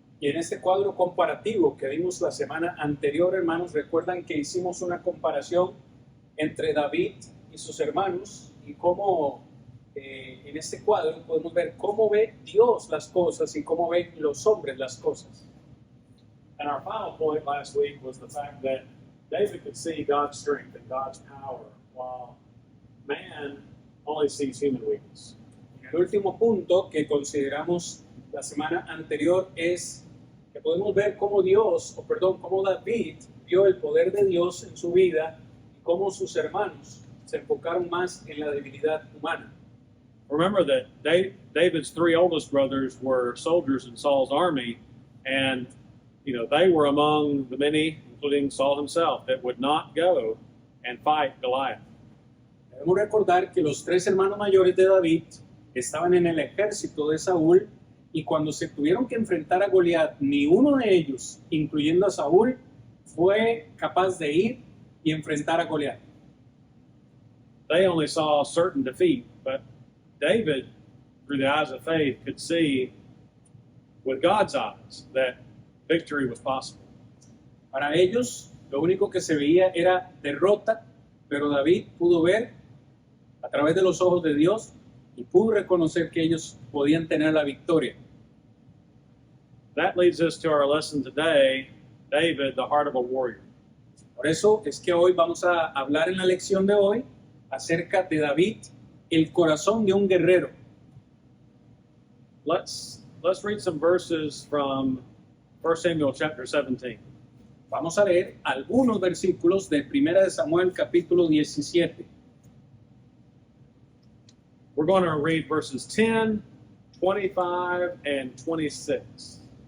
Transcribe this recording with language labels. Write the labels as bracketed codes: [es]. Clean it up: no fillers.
[es] Y en este cuadro comparativo que vimos la semana anterior, hermanos, recuerdan que hicimos una comparación entre David y sus hermanos y cómo en este cuadro podemos ver cómo ve Dios las cosas y cómo ven los hombres las cosas. [en] And our final point last week was the fact that David could see God's strength and God's power, while man only sees human weakness. [es] El último punto que consideramos la semana anterior es que podemos ver cómo cómo David vio el poder de Dios en su vida y cómo sus hermanos se enfocaron más en la debilidad humana. [en] Remember that David's three oldest brothers were soldiers in Saul's army, and they were among the many, including Saul himself, that would not go and fight Goliath. [es] Debemos recordar que los tres hermanos mayores de David estaban en el ejército de Saúl y cuando se tuvieron que enfrentar a Goliat, ni uno de ellos, incluyendo a Saúl, fue capaz de ir y enfrentar a Goliat. [en] They only saw certain defeat, but David, through the eyes of faith, could see with God's eyes that victory was possible. [es] Para ellos, lo único que se veía era derrota, pero David pudo ver a través de los ojos de Dios y pudo reconocer que ellos podían tener la victoria. [en] That leads us to our lesson today, David, the heart of a warrior. [es] Por eso es que hoy vamos a hablar en la lección de hoy acerca de David, el corazón de un guerrero. [en] Let's read some verses from 1 Samuel chapter 17. [es] Vamos a leer algunos versículos de 1 de Samuel capítulo 17. [en] We're going to read verses 10, 25, and 26.